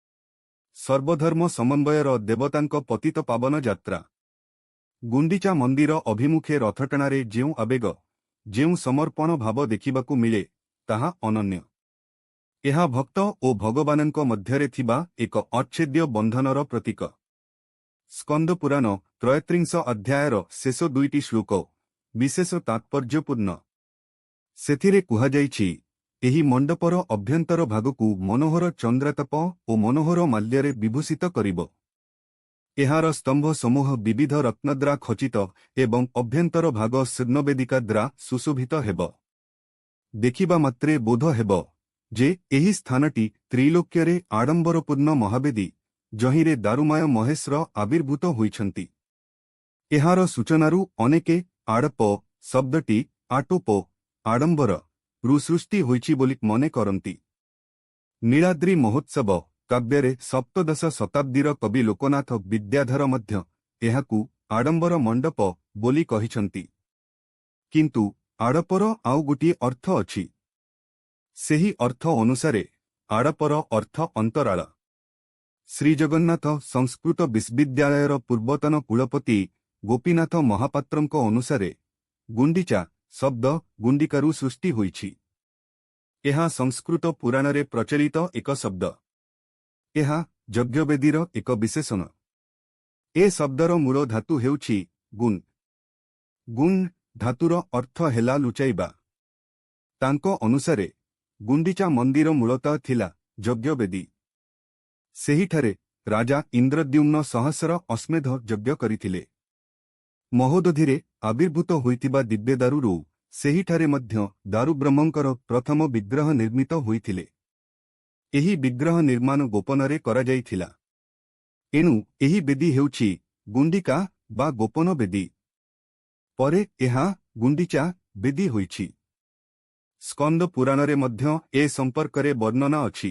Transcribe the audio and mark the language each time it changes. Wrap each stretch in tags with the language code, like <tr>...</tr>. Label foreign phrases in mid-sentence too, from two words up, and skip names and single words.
<or>ସର୍ବଧର୍ମ ସମନ୍ୱୟର ଦେବତାଙ୍କ ପତିତ ପାବନ ଯାତ୍ରା। ଗୁଣ୍ଡିଚା ମନ୍ଦିର ଅଭିମୁଖେ ରଥଟଣାରେ ଯେଉଁ ଆବେଗ, ଯେଉଁ ସମର୍ପଣ ଭାବ ଦେଖିବାକୁ ମିଳେ, ତାହା ଅନନ୍ୟ। ଯହ ଭକ୍ତ ଔର ଭଗବାନଙ୍କ ମଧ୍ୟରେ ଥିବା ଏକ ଅଚ୍ଛେଦ୍ୟ ବନ୍ଧନର ପ୍ରତୀକ। ସ୍କନ୍ଦ ପୁରାଣ 33 ଅଧ୍ୟାୟର ଶେଷ ଦୁଇଟି ଶ୍ଳୋକ ବିଶେଷ ତାତ୍ପର୍ଯ୍ୟପୂର୍ଣ୍ଣ। ସେଥିରେ କୁହାଯାଇଛି, ଏହି ମଣ୍ଡପର ଅଭ୍ୟନ୍ତର ଭାଗକୁ ମନୋହର ଚନ୍ଦ୍ରାତପ ଓ ମନୋହର ମାଲ୍ୟରେ ବିଭୂଷିତ କରିବ। ଏହାର ସ୍ତମ୍ଭ ସମୂହ ବିବିଧ ରତ୍ନଦ୍ୱାରା ଖଚିତ ଏବଂ ଅଭ୍ୟନ୍ତର ଭାଗ ସ୍ୱର୍ଣ୍ଣବେଦିକା ଦ୍ୱାରା ସୁଶୋଭିତ ହେବ। ଦେଖିବା ମାତ୍ରେ ବୋଧ ହେବ ଯେ ଏହି ସ୍ଥାନଟି ତ୍ରୈଲୋକ୍ୟରେ ଆଡମ୍ବରପୂର୍ଣ୍ଣ ମହାବେଦୀ, ଯହିଁରେ ଦାରୁମୟ ମହେଶ୍ୱର ଆବିର୍ଭୂତ ହୋଇଛନ୍ତି। ଏହାର ସୂଚନାରୁ ଅନେକେ ଆଡ଼ପ ଶବ୍ଦଟି ଆଟୋପ ଆଡମ୍ବର ରୁ ସୃଷ୍ଟି ହୋଇଛି ବୋଲି ମନେ କରନ୍ତି। ନୀଳାଦ୍ରି ମହୋତ୍ସବ କାବ୍ୟରେ ସପ୍ତଦଶ ଶତାବ୍ଦୀର କବି ଲୋକନାଥ ବିଦ୍ୟାଧର ମଧ୍ୟ ଏହାକୁ ଆଡମ୍ବର ମଣ୍ଡପ ବୋଲି କହିଛନ୍ତି। କିନ୍ତୁ ଆଡ଼ପର ଆଉ ଗୋଟିଏ ଅର୍ଥ ଅଛି। ସେହି ଅର୍ଥ ଅନୁସାରେ ଆଡ଼ପର ଅର୍ଥ ଅନ୍ତରାଳ। ଶ୍ରୀଜଗନ୍ନାଥ ସଂସ୍କୃତ ବିଶ୍ୱବିଦ୍ୟାଳୟର ପୂର୍ବତନ କୁଳପତି ଗୋପୀନାଥ ମହାପାତ୍ରଙ୍କ ଅନୁସାରେ ଗୁଣ୍ଡିଚା ଶବ୍ଦ ଗୁଣ୍ଡିକାରୁ ସୃଷ୍ଟି ହୋଇଛି। ଏହା ସଂସ୍କୃତ ପୁରାଣରେ ପ୍ରଚଳିତ ଏକ ଶବ୍ଦ। ଏହା ଯଜ୍ଞବେଦୀର ଏକ ବିଶେଷଣ। ଏ ଶବ୍ଦର ମୂଳ ଧାତୁ ହେଉଛି ଗୁଣ। ଗୁଣ ଧାତୁର ଅର୍ଥ ହେଲା ଲୁଚାଇବା। ତାଙ୍କ ଅନୁସାରେ ଗୁଣ୍ଡିଚା ମନ୍ଦିର ମୂଳତଃ ଥିଲା ଯଜ୍ଞବେଦୀ। ସେହିଠାରେ ରାଜା ଇନ୍ଦ୍ରଦ୍ୟୁମ୍ନ ସହସ୍ର ଅଶ୍ୱମେଧ ଯଜ୍ଞ କରିଥିଲେ। ମହୋଦଧିରେ ଆବିର୍ଭୂତ ହୋଇଥିବା ଦିବ୍ୟ ଦାରୁରୁ ସେହିଠାରେ ମଧ୍ୟ ଦାରୁବ୍ରହ୍ମଙ୍କର ପ୍ରଥମ ବିଗ୍ରହ ନିର୍ମିତ ହୋଇଥିଲେ। ଏହି ବିଗ୍ରହ ନିର୍ମାଣ ଗୋପନରେ କରାଯାଇଥିଲା। ଏଣୁ ଏହି ବେଦୀ ହେଉଛି ଗୁଣ୍ଡିକା ବା ଗୋପନ ବେଦୀ। ପରେ ଏହା ଗୁଣ୍ଡିଚା ବେଦୀ ହୋଇଛି। ସ୍କନ୍ଦ ପୁରାଣରେ ମଧ୍ୟ ଏ ସମ୍ପର୍କରେ ବର୍ଣ୍ଣନା ଅଛି।</or>